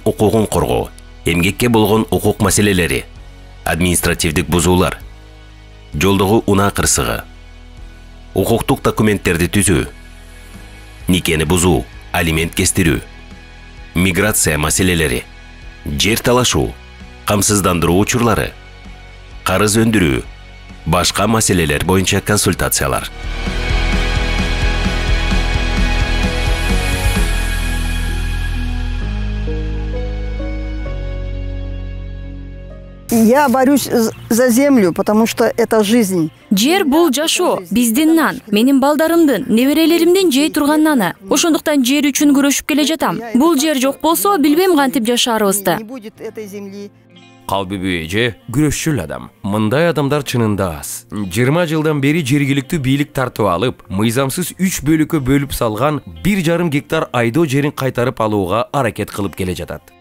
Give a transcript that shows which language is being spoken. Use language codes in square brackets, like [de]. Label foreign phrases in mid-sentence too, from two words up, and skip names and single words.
[ky] укугун коргоо, эмгекке болгон укук маселелери, административдик бузуулар, жолдогу унаа кырсыгы, укуктук документтерди түзүү, никени бузуу, алимент кестирүү, миграция маселелери, жер талашуу, камсыздандыруу учурлары, карыз өндүрүү, башка маселелер боюнча консультациялар. [ru] Я борюсь за землю, потому что это жизнь. [ky] Жер бул жашоо, биздин нан, менин балдарымдын, неберелеримдин жей турган наны. Ошондуктан жер үчүн күрөшүп келе жатам. Бул жер жок болсо, билбейм кантип жашаарыбызды. Калбүбү эже күрөшчүл адам. Мындай адамдар чынында аз. 20 жылдан бери жергиликтүү бийлик тартып алып, мыйзамсыз 3 бөлүккө бөлүп салган 1,5 гектар айдоо жерин кайтарып алууга аракет кылып келе жатат.